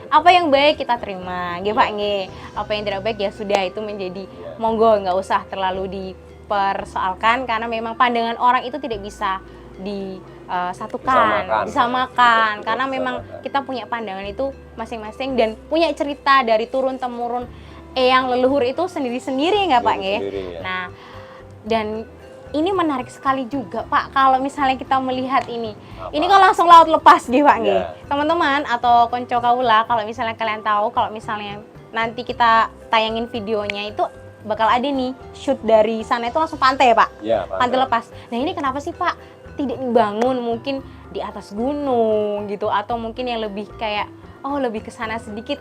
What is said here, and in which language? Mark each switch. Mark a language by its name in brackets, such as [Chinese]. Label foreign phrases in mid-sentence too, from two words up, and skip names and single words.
[Indonesian] Apa yang baik kita terima ya Pak. Apa yang tidak baik ya sudah, itu menjadi monggo, nggak usah terlalu dipersoalkan karena memang pandangan orang itu tidak bisa disamakan karena memang kita punya pandangan itu masing-masing dan punya cerita dari turun-temurun eyang leluhur itu sendiri-sendiri nggak Pak nggih? Nah, dan ini menarik sekali juga Pak kalau misalnya kita melihat ini kan langsung laut lepas nggih Pak nggih. Teman-teman atau [Javanese] konco kawula, [Indonesian] kalau misalnya kalian tahu, kalau misalnya nanti kita tayangin videonya itu bakal ada nih shoot dari sana itu langsung pantai Pak. Pantai lepas. Nah, ini kenapa sih Pak tidak dibangun mungkin di atas gunung gitu, atau mungkin yang lebih kayak lebih ke sana sedikit?